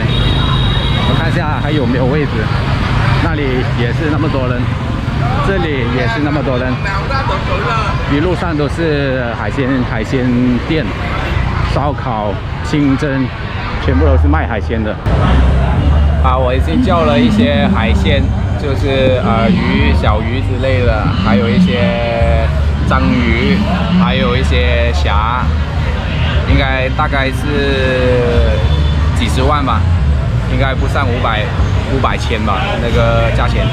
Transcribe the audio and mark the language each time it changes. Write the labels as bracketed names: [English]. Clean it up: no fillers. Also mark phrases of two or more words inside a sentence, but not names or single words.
[Chinese] 我看一下還有沒有位置，那裡也是那麼多人，這裡也是那麼多人，一路上都是海鮮店，燒烤、清蒸，全部都是賣海鮮的。我已經叫了一些海鮮，就是魚、小魚之類的，還有一些章魚，還有一些蝦，應該大概是幾十萬吧，應該不上500千吧，那個價錢。